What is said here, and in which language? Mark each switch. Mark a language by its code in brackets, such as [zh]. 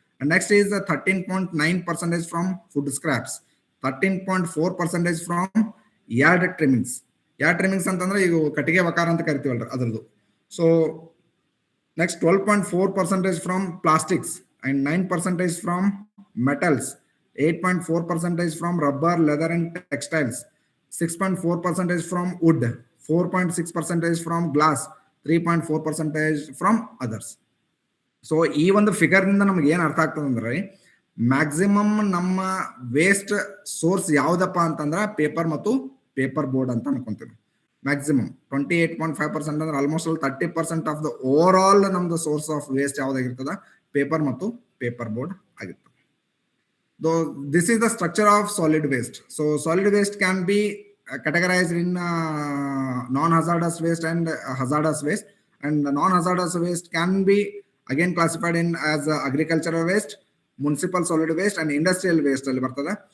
[en] Next is 13.9% from food scraps, 13.4% from yard trimmings. [kn] Yard ಟ್ರಿಮ್ಮಿಂಗ್ಸ್ ಅಂತಂದ್ರೆ ಈಗ ಕಟ್ಟಿಗೆ ವಕಾರ ಅಂತ ಕರಿತೀವಲ್ರಿ ಅದ್ರದ್ದು. [en] So next 12.4% from plastics and 9% from metals, 8.4% from rubber, leather and textiles, 6.4% from wood, 4.6% from glass, 3.4% from others. [kn] So ಈ ಒಂದು figure ನಿಂದ ನಮ್ಗೆ ಏನ್ ಅರ್ಥ ಆಗ್ತದೆ ಅಂದ್ರೆ ಮ್ಯಾಕ್ಸಿಮಮ್ ನಮ್ಮ ವೇಸ್ಟ್ ಸೋರ್ಸ್ ಯಾವ್ದಪ್ಪ ಅಂತಂದ್ರೆ ಪೇಪರ್ ಮತ್ತು ಪೇಪರ್ ಬೋರ್ಡ್ ಅಂತ ಅನ್ಕೊಂತೀವಿ. ಮ್ಯಾಕ್ಸಿಮಮ್ 28.5% ಅಂದ್ರೆ almost 30% of the over all ನಮ್ದು ಸೋರ್ಸ್ ಆಫ್ ವೇಸ್ಟ್ ಯಾವ್ದಾಗಿರ್ತದ ಪೇಪರ್ ಮತ್ತು ಪೇಪರ್ ಬೋರ್ಡ್ ಆಗಿರ್ತದೆ. [en] This is the structure of solid waste. So solid waste can be categorized in non-hazardous waste and hazardous waste, and the non-hazardous waste can be again classified in as agricultural waste, municipal solid waste and industrial waste [kn] ಅಲ್ಲಿ ಬರ್ತದೆ.